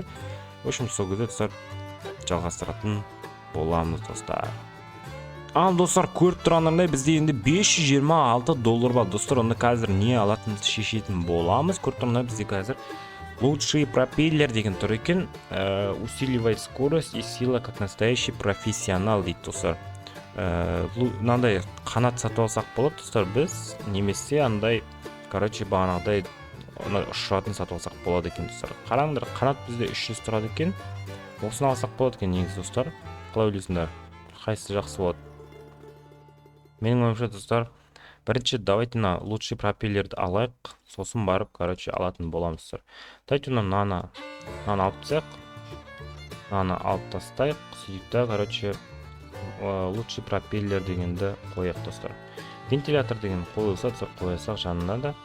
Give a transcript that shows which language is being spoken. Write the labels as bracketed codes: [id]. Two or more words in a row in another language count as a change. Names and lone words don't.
[kk] В общем, сол кезде достар жалғастыратын боламыз достар. Ал достар, көріп тұрғандарындай бізде енді $526 бар достар. Онда қазір не алатынымызды шешетін боламыз. Көріп тұрғандарындай бізде қазір [ru] лучший пропеллер [kk] деген тұр екен. [ru] Усиливает скорость и сила как настоящий профессионал [kk] дейді достар. Мынандай қанат сатып алсақ болады достар біз, немесе андай короче бағанағыдай ұшыратын сатып алсақ болады екен достар. Қараңдар, қанат бізде 300 тұрады екен. Осыны алсақ болады екен негізі достар. Қалай ойлайсыңдар? Қайсысы жақсы болады? Менің ойымша достар, бірінші [ru] давайте на лучший пропеллерді [kk] алайық, сосын барып короче алатын боламыз достар. Давайте мынаны алып тастайық. Мынаны алып тастайық. Сөйтіп короче [ru] лучший пропеллер [kk] дегенді қояйық достар. Вентилятор деген қойылса достар, қоясақ жанына да.